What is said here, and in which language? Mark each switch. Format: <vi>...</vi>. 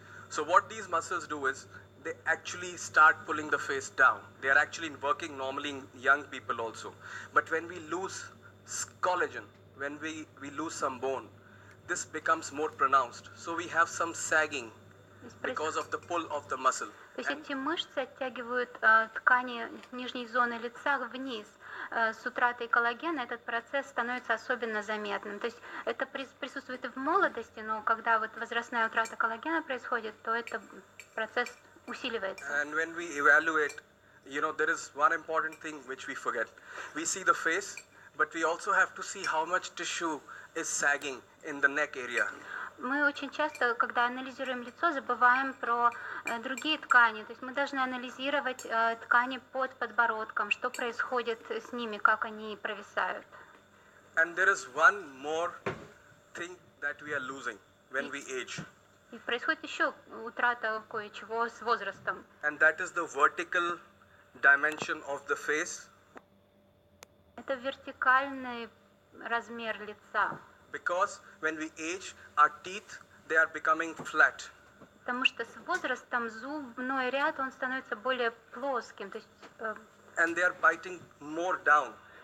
<en>So what these muscles do is they actually start pulling the face down. They are actually working normally in young people also. But when we lose collagen, when we lose some bone, this becomes more pronounced. So we have some sagging because of the pull of the muscle.</en> <ru>То есть эти мышцы оттягивают ткани нижней зоны лица вниз. С утратой коллагена этот процесс становится особенно заметным. То есть это присутствует и в молодости, но когда вот возрастная утрата коллагена происходит, то этот процесс усиливается.</ru> <en>And when we evaluate, there is one important thing which we forget. We see the face, but we also have to see how much tissue is sagging in the neck area.</en> <ru>Мы очень часто, когда анализируем лицо, забываем про другие ткани. То есть мы должны анализировать ткани под подбородком, что происходит с ними, как они провисают.</ru> <en>And there is one more thing that we are losing when we age.</en> <ru>И происходит еще утрата кое-чего с возрастом.</ru> <en>And that is the vertical dimension of the face.</en> <ru>Это вертикальный размер лица.</ru> <en>Because when we age, our teeth, they are becoming flat.</en> <ru>Потому что с возрастом зубной ряд, он становится более плоским. То есть,</ru> <en>and they are biting more down.</en>